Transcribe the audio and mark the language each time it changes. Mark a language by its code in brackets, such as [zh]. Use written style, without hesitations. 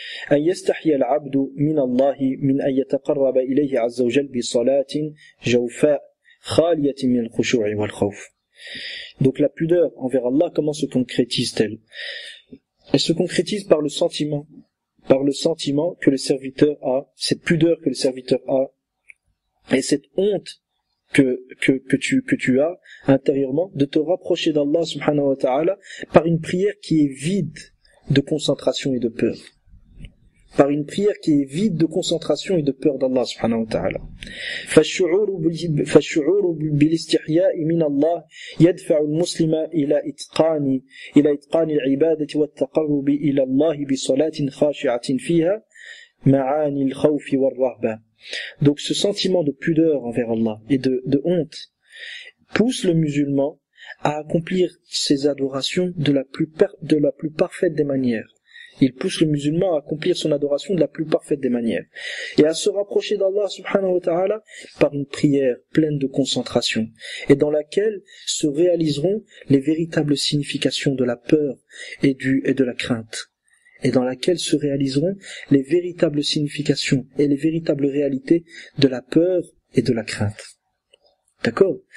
[ar] أن يستحي العبد من الله من أن يتقرب إليه عز وجل بصلاة جوفاء خالية من الخشوع والخوف. [fr] Donc la pudeur envers Allah, comment se concrétise-t-elle? Elle se concrétise par le sentiment que le serviteur a, cette pudeur que le serviteur a, et cette honte que tu as intérieurement de te rapprocher d'Allah subhanahu wa ta'ala par une prière qui est vide de concentration et de peur. Par une prière qui est vide de concentration et de peur d'Allah subhanahu wa ta'ala. [ar] فالشعور بالاستحياء من الله يدفع المسلم إلى إتقان العبادة والتقرب إلى الله بصلاة خاشعة فيها معاني الخوف والرهبة. [fr] Donc ce sentiment de pudeur envers Allah et de honte pousse le musulman à accomplir ses adorations de la plus parfaite des manières. Il pousse le musulman à accomplir son adoration de la plus parfaite des manières et à se rapprocher d'Allah subhanahu wa ta'ala par une prière pleine de concentration et dans laquelle se réaliseront les véritables significations de la peur et de la crainte, et dans laquelle se réaliseront les véritables significations et les véritables réalités de la peur et de la crainte. D'accord?